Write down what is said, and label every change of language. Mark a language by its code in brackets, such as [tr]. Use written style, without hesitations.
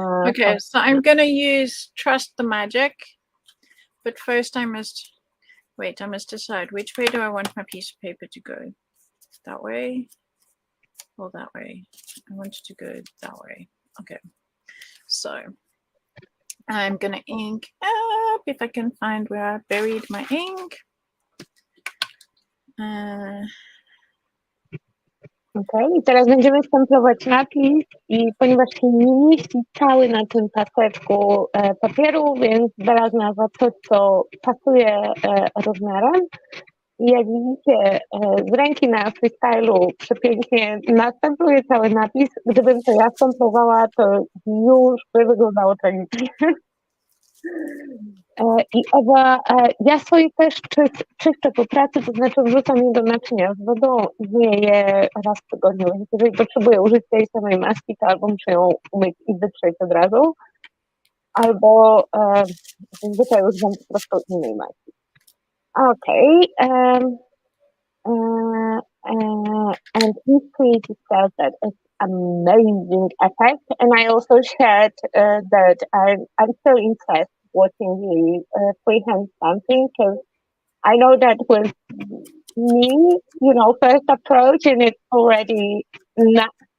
[en] Okay, so I'm gonna use Trust the Magic, but first I must decide which way do I want my piece of paper to go. That way or that way? I want it to go that way. Okay, so I'm gonna ink up if I can find where I buried my ink. [pl] Okej, i teraz będziemy stemplować napis i ponieważ się nie mieści cały na tym paseczku papieru, więc Bela znalazła coś, co pasuje rozmiarem. I jak widzicie, z ręki na freestylu przepięknie następuje cały napis. Gdybym to ja stemplowała, to już by wyglądało tragicznie. I Ewa, ja swoje też czyszczę po pracy, to znaczy wrzucam je do naczynia z wodą i myję je raz w tygodniu. Więc jeżeli potrzebuję użyć tej samej maski, to albo muszę ją umyć i wytrzeć od razu, albo zazwyczaj używam po prostu innej maski. Okej. [en] And he created says that it's amazing effect, and I also shared that I'm so impressed watching the freehand stamping because I know that with me, first approach and it's already not.